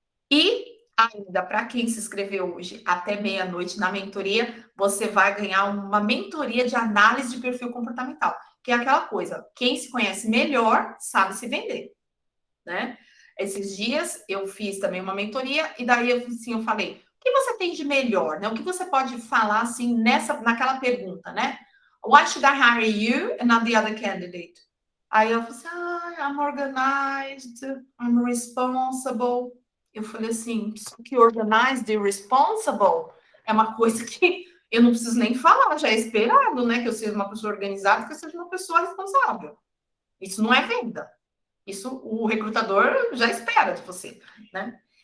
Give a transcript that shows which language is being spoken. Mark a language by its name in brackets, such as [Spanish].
[Portuguese] E ainda, para quem se inscreveu hoje até meia-noite na mentoria, você vai ganhar uma mentoria de análise de perfil comportamental, que é aquela coisa, quem se conhece melhor sabe se vender, né? Esses dias eu fiz também uma mentoria e daí eu falei, o que você tem de melhor, né? O que você pode falar assim naquela pergunta, né? [English] Why should I hire you and not the other candidate? [Portuguese] Aí eu falei assim, [English] I'm organized, I'm responsible. [Portuguese] Eu falei assim, que organized e responsible é uma coisa que eu não preciso nem falar, já é esperado, né? Que eu seja uma pessoa organizada, que eu seja uma pessoa responsável. Isso não é venda. Isso o recrutador já espera de você, né?